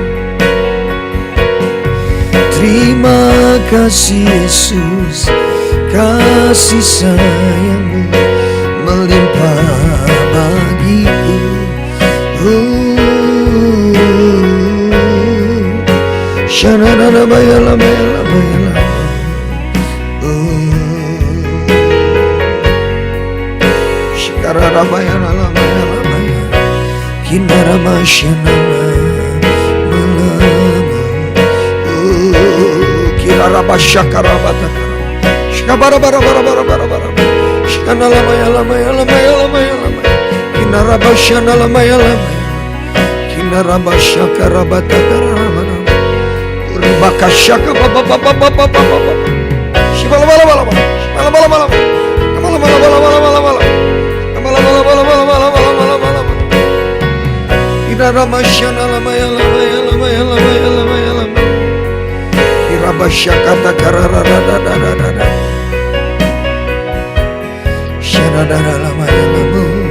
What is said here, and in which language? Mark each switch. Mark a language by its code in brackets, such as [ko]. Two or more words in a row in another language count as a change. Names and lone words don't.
[id] Terima kasih Yesus, kasih sayang-Mu melimpah bagiku. Shanana maya lamaya lamaya lama. Shikarara maya lamaya lamaya. Kinara mashanana malama. Kirara bashakara bataka. Shikabara bara bara bara bara bara. Shikana lamaya lamaya lamaya lamaya lamaya. Kinara bashana lamaya lamaya. Kinara bashakara bataka. Bakashaka baba baba baba baba. Shibala bala bala bala. Bala bala bala. Bala bala bala bala bala bala. Bala bala bala bala bala bala bala bala. Ira ramashana lamaya lamaya lamaya lamaya lamaya lamaya. Ira bashakata karara da da da da da. Shana da da lamaya lamaya.